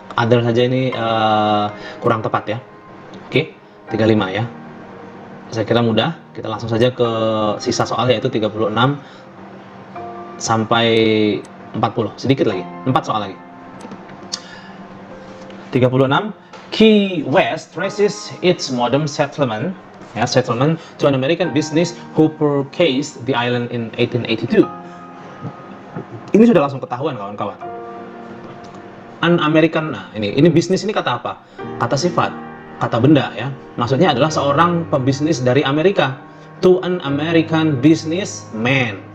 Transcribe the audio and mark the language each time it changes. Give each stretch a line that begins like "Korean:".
Indonesian: Other saja ini kurang tepat ya. Oke, 35 ya. Saya kira mudah. Kita langsung saja ke sisa soal, yaitu 36 sampai 40. Sedikit lagi, 4 soal lagi. 36.
English: Key West traces its modern settlement to an American business who purchased the island in 1882.
Indonesian: Ini sudah langsung ketahuan kawan-kawan.
English: An American,
Indonesian: nah ini bisnis, ini kata apa? Kata sifat, kata benda ya. Maksudnya adalah seorang pebisnis dari Amerika.
English: To an American businessman.